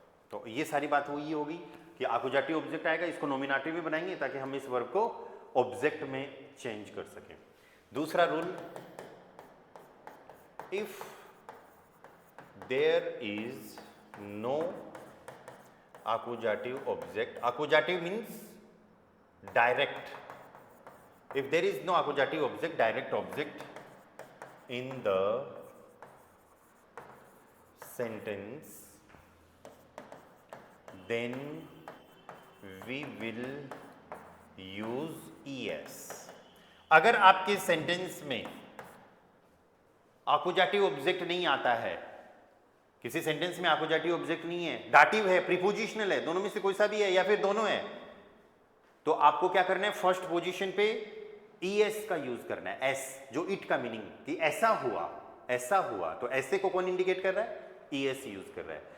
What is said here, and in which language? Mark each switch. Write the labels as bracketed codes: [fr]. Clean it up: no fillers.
[hi] तो ये सारी बात हुई होगी कि आकुजाटिव ऑब्जेक्ट आएगा, इसको नॉमिनेटिव में बनाएंगे ताकि हम इस वर्ब को ऑब्जेक्ट में चेंज कर सकें। [en] दूसरा rule, if there is no accusative object, accusative means direct, if there is no accusative object, direct object in the sentence, then we will use es। [hi] अगर आपके सेंटेंस में accusative object नहीं आता है, किसी सेंटेंस में आकुजाटिव ऑब्जेक्ट नहीं है, डाटिव है, प्रीपोजिशनल है, दोनों में से कोई सा भी है या फिर दोनों है, तो आपको क्या करना है, फर्स्ट पोजीशन पे ईएस का यूज करना है, एस, जो इट का मीनिंग कि ऐसा हुआ, तो ऐसे को कौन इंडिकेट कर रहा है, ईएस यूज कर रहा है।